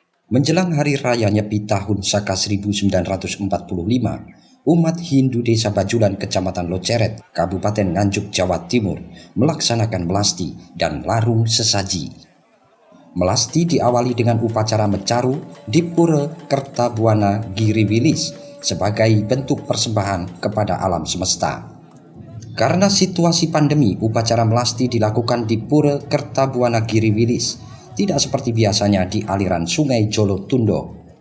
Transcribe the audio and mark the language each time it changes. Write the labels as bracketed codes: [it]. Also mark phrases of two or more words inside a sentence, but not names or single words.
[id] Menjelang Hari Raya Nyepi tahun Saka 1945, umat Hindu Desa Bajulan, Kecamatan Loceret, Kabupaten Nganjuk, Jawa Timur, melaksanakan melasti dan larung sesaji. Melasti diawali dengan upacara mecaru di Pura Kertabuana Giriwilis sebagai bentuk persembahan kepada alam semesta. Karena situasi pandemi, upacara melasti dilakukan di Pura Kertabuana Giriwilis, tidak seperti biasanya di aliran Sungai Jolo Tundo.